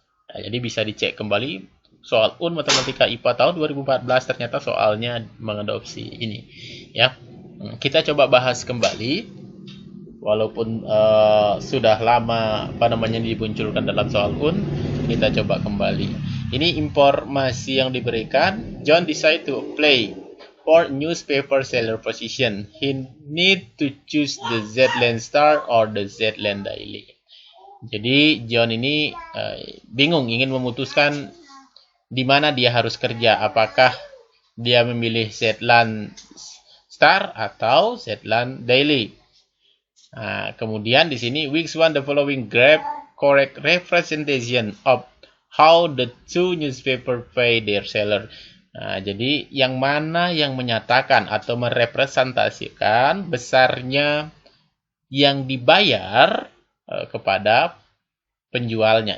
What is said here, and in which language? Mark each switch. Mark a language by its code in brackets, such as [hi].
[id] Nah, jadi bisa dicek kembali soal Matematika IPA tahun 2014 ternyata soalnya mengadopsi ini. Ya, kita coba bahas kembali, walaupun sudah lama dimunculkan dalam soal kita coba kembali. Ini informasi yang diberikan. [en] John decide to apply for newspaper seller position. He need to choose the Zetland Star or the Zetland Daily. [id] Jadi John ini bingung ingin memutuskan di mana dia harus kerja. Apakah dia memilih Zetland Star atau Zetland Daily? Nah, kemudian di sini [en] which one the following graph correct representation of how the two newspaper pay their seller. [id] Nah, jadi yang mana yang menyatakan atau merepresentasikan besarnya yang dibayar kepada penjualnya.